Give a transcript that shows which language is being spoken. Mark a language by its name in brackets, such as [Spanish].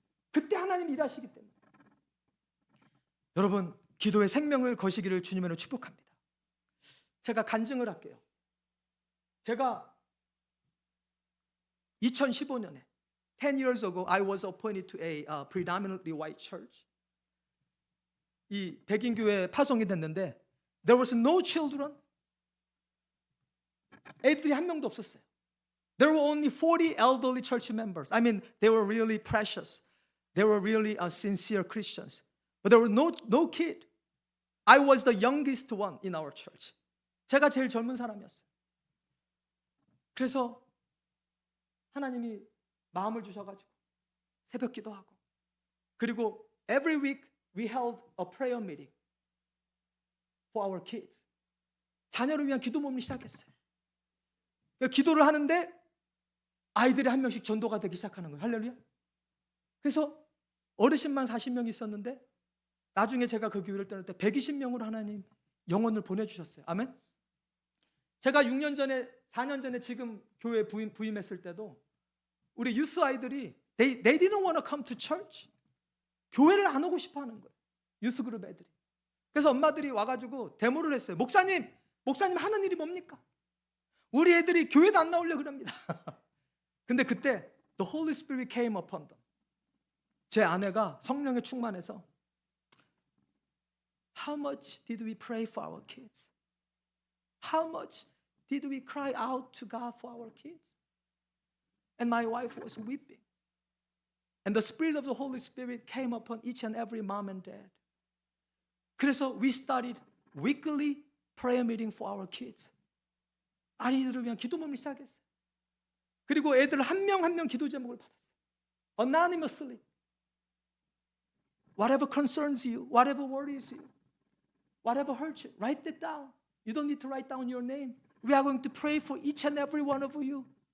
[Korean] 그때 하나님 일하시기 때문에. 여러분, 기도의 생명을 거시기를 주님으로 축복합니다. 제가 간증을 할게요. 제가 2015년에 [English] 10 years ago I was appointed to a predominantly white church. [Korean] 이 백인 교회에 파송이 됐는데 [English] there was no children. [Korean] 애들이 한 명도 없었어요. [English] There were only 40 elderly church members. I mean, they were really precious. They were really sincere Christians. But there was no kid. I was the youngest one in our church. [Korean] 제가 제일 젊은 사람이었어요. 그래서 하나님이 마음을 주셔가지고 새벽 기도하고, 그리고 every week we held a prayer meeting for our kids. 자녀를 위한 기도 모임을 시작했어요. 기도를 하는데 아이들이 한 명씩 전도가 되기 시작하는 거예요. 할렐루야. 그래서 어르신만 40명 있었는데 나중에 제가 그 교회를 떠날 때 120명으로 하나님 영혼을 보내주셨어요. 아멘. 제가 4년 전에 지금 교회 부임했을 때도 우리 유스 아이들이 [English] they didn't want to come to church. [Korean] 교회를 안 오고 싶어 하는 거예요. 유스 그룹 애들이. 그래서 엄마들이 와가지고 데모를 했어요. 목사님 하는 일이 뭡니까? 우리 애들이 교회도 안 나오려고 그럽니다. 근데 그때 [English] the Holy Spirit came upon them. [Korean] 제 아내가 성령에 충만해서 [English] How much did we pray for our kids? How much did we cry out to God for our kids? And my wife was weeping. And the Spirit of the Holy Spirit came upon each and every mom and dad. [Korean] 그래서 [English] we started weekly prayer meeting for our kids. [Korean] 아이들을 위한 기도 모임을 시작했어요. 그리고 애들 한 명 한 명 기도 제목을 받았어요. [English] Anonymously. Whatever concerns you, whatever worries you, whatever hurts you, write it down. You don't need to write down your name. We are going to pray for each and every one of you.